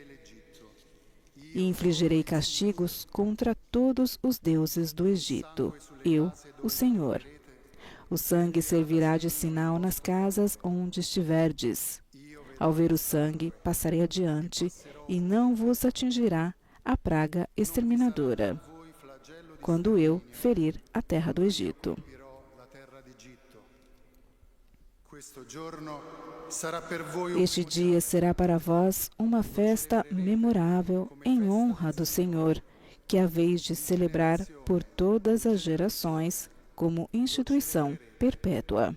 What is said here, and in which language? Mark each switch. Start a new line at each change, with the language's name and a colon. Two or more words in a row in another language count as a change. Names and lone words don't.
Portuguese: E infligirei castigos contra todos os deuses do Egito, eu, o Senhor. O sangue servirá de sinal nas casas onde estiverdes. Ao ver o sangue, passarei adiante, e não vos atingirá a praga exterminadora, quando eu ferir a terra do Egito.
Italian: Colpirò la terra d'Egitto. Questo giorno sarà per voi un
Portuguese: Este dia será para vós uma festa memorável em honra do Senhor, que haveis de celebrar por todas as gerações como instituição perpétua.